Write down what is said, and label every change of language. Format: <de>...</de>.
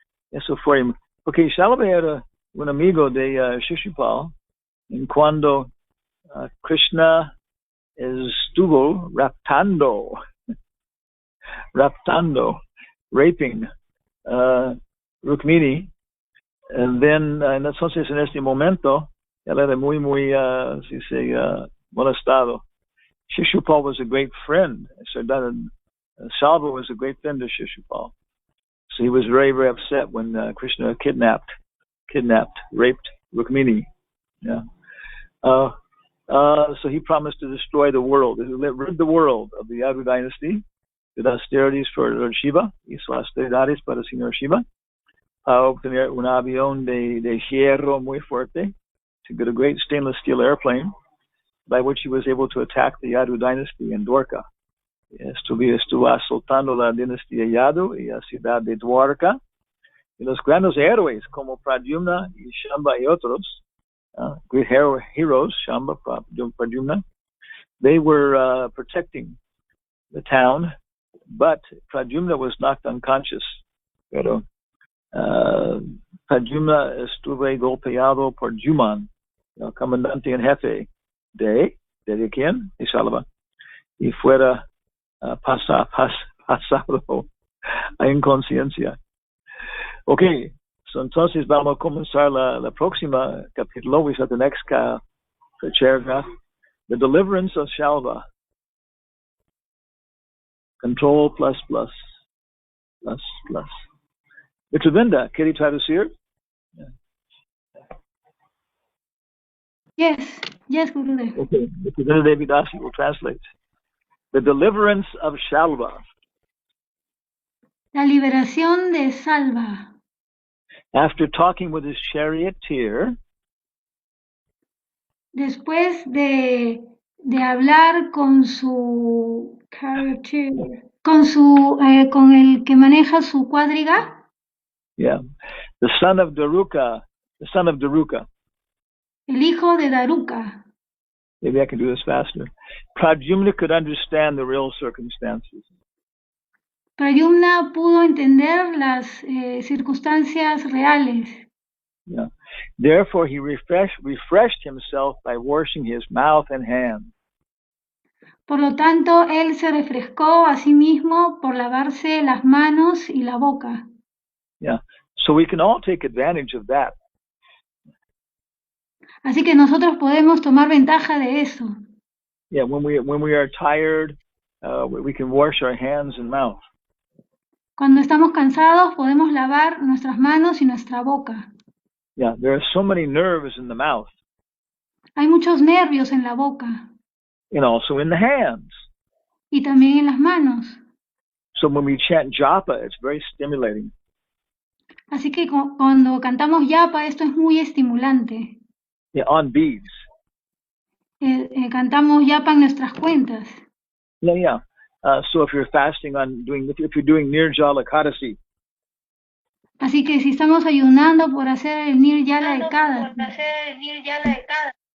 <es>Eso fue, porque Shalva era un amigo de Shishupal, en cuando Krishna estuvo raping Rukmini,</es> <en>and then</en> <es>entonces en este momento él era muy molestado.</es> <en>Shishupal was a great friend. So Shalva was a great friend of Shishupal. So he was very, very upset when Krishna kidnapped, raped Rukmini. Yeah. So he promised to destroy the world, rid the world of the Yadu dynasty, with austerities for Lord Shiva,</en> <es>hizo austeridades para el Señor Shiva, para obtener un avión de hierro muy fuerte,</es> <en>to get a great stainless steel airplane, by which he was able to attack the Yadu dynasty in Dwarka.</en> <es>Estuvo asoltando la dinastía Yadu y la ciudad de Dwarka. Y los grandes héroes como Pradyumna y Shamba y otros,</es> <en>great heroes, Shamba, Pradyumna, they were protecting the town, but Pradyumna was knocked unconscious.</en> <es>Pero Pradyumna estuvo golpeado por Juman, el comandante en jefe de quién? De Shalva. Y fuera pasado a inconsciencia. Ok, so entonces vamos a comenzar la próxima capítulo.</es> <en>We said the next paragraph. The deliverance of Shalva. Control plus plus plus plus. Mitravinda,</en> <es>quería traducir?</es> <en>Yes, Gurudev. Okay, Mitravinda Devidasi will translate. The deliverance of Shalva.</en> <es>La liberación de Salva.</es> <en>After talking with his charioteer,</en> <es>después de hablar con su charioteer, con el que maneja su cuadriga,</es> <en>yeah, the son of Daruka,</en> <es>el hijo de Daruka.</es> <en>Maybe I can do this faster. Pradyumna could understand the real circumstances.</en> <es>Pradyumna pudo entender las circunstancias reales. Yeah.</es> <en>Therefore, he refreshed himself by washing his mouth and hands.</en> <es>Por lo tanto, él se refrescó a sí mismo por lavarse las manos y la boca. Yeah.</es> <en>So we can all take advantage of that.</en> <es>Así que nosotros podemos tomar ventaja de eso.</es> <en>Yeah, when we are tired, we can wash our hands and mouth.</en> <es>Cuando estamos cansados, podemos lavar nuestras manos y nuestra boca.</es> <en>Yeah, there are so many nerves in the mouth.</en> <es>Hay muchos nervios en la boca.</es> <en>And also in the hands.</en> <es>Y también en las manos.</es> <en>So when we chant japa, it's very stimulating.</en> <es>Así que cuando cantamos yapa, esto es muy estimulante.</es> <en>Yeah, on beads.</en> <es>Cantamos yapa en nuestras cuentas.</es> <en>Yeah. So if you're fasting if you're doing Nirjala Ekadasi.</en> <es>Así que si estamos ayunando por hacer el Nirjala Ekadasi.</es>